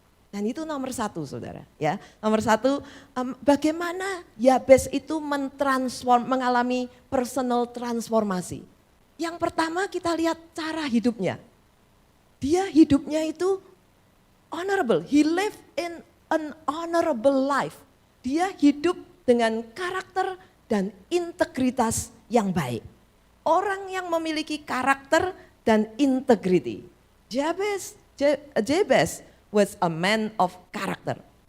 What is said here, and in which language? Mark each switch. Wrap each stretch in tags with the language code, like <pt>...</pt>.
<id>Dan itu nomor 1, saudara. Ya, nomor 1, bagaimana Yabes itu mengalami personal transformasi. Yang pertama kita lihat cara hidupnya. Dia hidupnya itu honorable.</id> <en>He lived in an honorable life.</en> <id>Dia hidup dengan karakter dan integritas yang baik. Orang yang memiliki karakter dan integrity.</id> <en>Jabez was a man of character.</en>